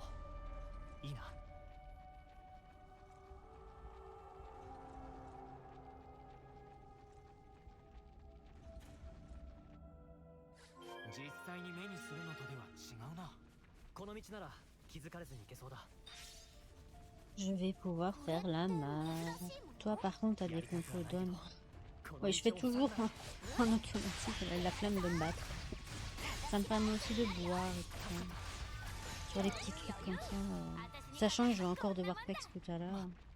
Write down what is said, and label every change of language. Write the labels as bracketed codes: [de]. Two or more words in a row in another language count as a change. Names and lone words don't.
[ja] いいな。実際に目にするのとでは違うな。この道なら気づかれずに行けそうだ。 [fr] Je vais pouvoir faire la malle. Toi, par contre, t'as des contrôles d'hommes. Oui, je fais toujours en automatique. Elle a la flemme de me battre. Ça me permet aussi de boire et tout. Sur les petits trucs comme ça. Sachant que je vais encore devoir pex tout à l'heure.